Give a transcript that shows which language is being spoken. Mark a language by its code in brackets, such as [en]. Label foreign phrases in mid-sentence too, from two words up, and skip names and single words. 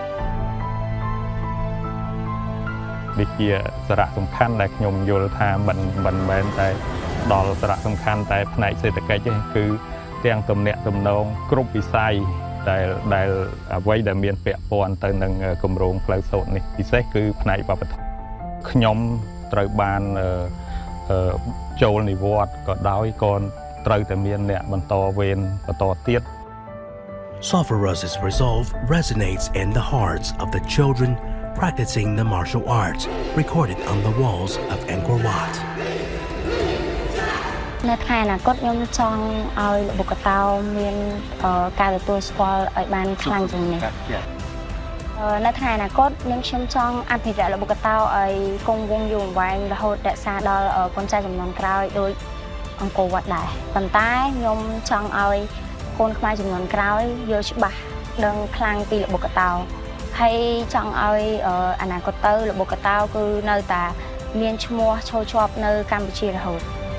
[km] វាជាសារៈសំខាន់ដែលខ្ញុំយល់ថាមិនមែនតែដល់សារៈសំខាន់តែផ្នែកសេដ្ឋកិច្ចទេគឺទាំងទំនាក់ទំនងគ្រប់វិស័យដែលអ្វីដែលមានពាក់ព័ន្ធទៅនឹងគម្រោងផ្លូវសូត្រនេះពិសេសគឺផ្នែកវប្បធម៌ខ្ញុំត្រូវបានចូលនិវត្តន៍ក៏ដោយក៏ត្រូវតែមានអ្នកបន្តវេនបន្តទៀត [en] Safaroth's resolve resonates in the hearts of the children practicing the martial arts recorded on the walls of Angkor Wat. [km] នៅថ្ងៃអនាគតខ្ញុំចង់ឲ្យល្បុក្កតោមានការទទួលស្គាល់ឲ្យបានខ្លាំងជា ងនេះនៅថ្ងៃអនាគតខ្ញុំចង់អភិរក្សល្បុក្កតោឲ្យគង់វង្សយូរអង្វែងរហូតរក្សាដល់កូនចៅជំនាន់ក្រោយដោយអង្គរវត្តដែរប៉ុន្តែខ្ញុំចង់ឲ្យកូនខ្មែរជំនាន់ក្រោយយល់ច្បាស់ដឹងខ្លាំងពីល្បុក្កតោហើយចង់ឲ្យអនាគតទៅល្បុក្កតោគឺនៅតែមានឈ្មោះឈរជាប់នៅកម្ពុជារហូត